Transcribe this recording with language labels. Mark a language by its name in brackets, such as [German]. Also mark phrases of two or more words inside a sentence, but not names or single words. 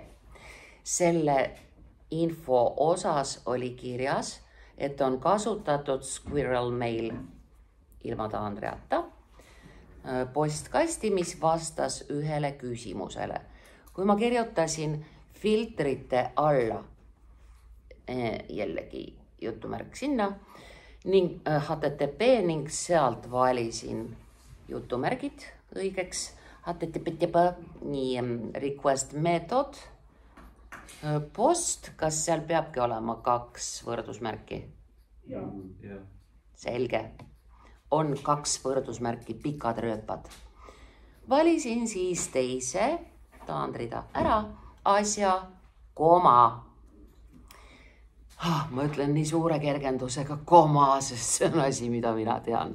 [Estonian] Selle info osas oli kirjas, et on kasutatud Squirrel Mail ilma taandreata postkasti, mis vastas ühele küsimusele. Kui ma kirjutasin filtrite alla, jällegi jutumärk sinna, ning HTTP ning sealt valisin jutumärgid õigeks. [English] HTTP, nii request method, post, [Estonian] kas seal peabki olema 2 võrdusmärki? Ja. Selge. On 2 võrdusmärki, pikad rööpad. Valisin siis teise, taandrida ära, asja, ma ütlen nii suure kergendusega sest see on asi, mida mina tean.